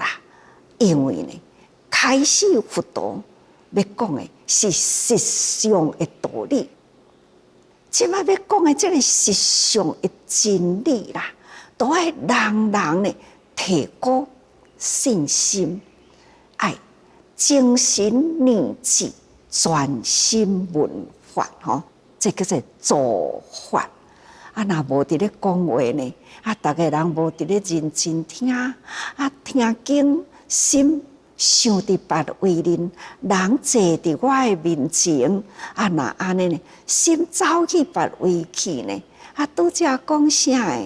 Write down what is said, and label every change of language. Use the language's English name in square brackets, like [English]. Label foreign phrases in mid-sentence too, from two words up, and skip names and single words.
[Min Nan Chinese] 因为呢，开始佛陀要讲的是实相的道理，即摆要讲的这个实相的真理啦，都爱人呢提高信心，爱精神念志，专心闻法吼，这叫做造法。啊，若无伫咧讲话呢，啊，逐个人无伫咧认真听，啊，听经。心想伫别位人，人坐伫我的面前，啊，若安尼呢，心走去别位去呢，啊，拄则讲啥诶？